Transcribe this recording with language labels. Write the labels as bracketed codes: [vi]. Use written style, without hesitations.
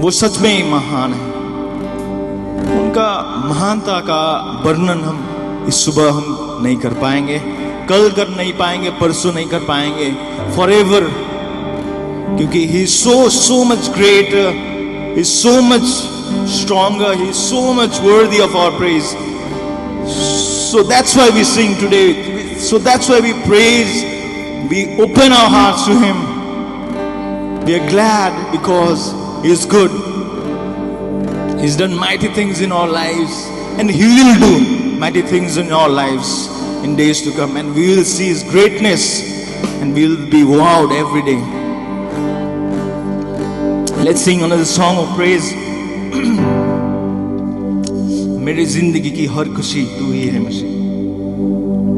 [hi] वो सच में ही महान है। उनका महानता का वर्णन हम इस सुबह हम नहीं कर पाएंगे, कल कर नहीं पाएंगे, परसों नहीं कर पाएंगे, फॉरएवर, क्योंकि [en] He is so much greater, he is so much stronger, he is so much worthy of our praise. So that's why we sing today. So that's why we praise. We open our hearts to him. We are glad because he is good. He's done mighty things in our lives, and he will do mighty things in our lives in days to come, and we will see his greatness and we will be wowed every day. Let's sing another song of praise. [hi] मेरी जिंदगी की हर खुशी तू ही है मसीह।